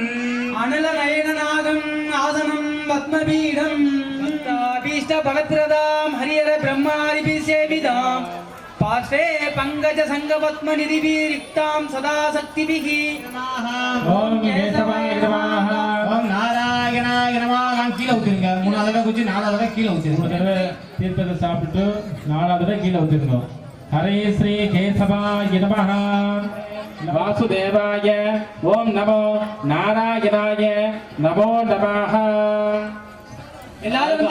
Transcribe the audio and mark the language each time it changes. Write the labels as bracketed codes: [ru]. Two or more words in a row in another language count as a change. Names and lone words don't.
[sa] अनलनयननादम् आसनं पद्मपीठं भीष्टभगत्रदां हरिहर ब्रह्मादिभिसेवितां पार्श्वे पङ्कजसङ्गपद्मनिधिभिरिक्तां सदा शक्तिभिः ओम केशवाय नमः। ओम नारायणाय नमः। [ta] கீழே ஊத்துங்க. மூணாவது தடவை குச்சி நாலாவது தடவை கீழே ஊத்துங்க. ஒரு தடவை தீர்த்தத்தை சாப்பிட்டு நாலாவது தடவை கீழே ஊத்துங்க. [sa] ஹரே ஸ்ரீ கேசவாய நமः। வாசுதேவாய ஓம் நமோ நாராயணாய நமோ நமः। [ta] எல்லாரும்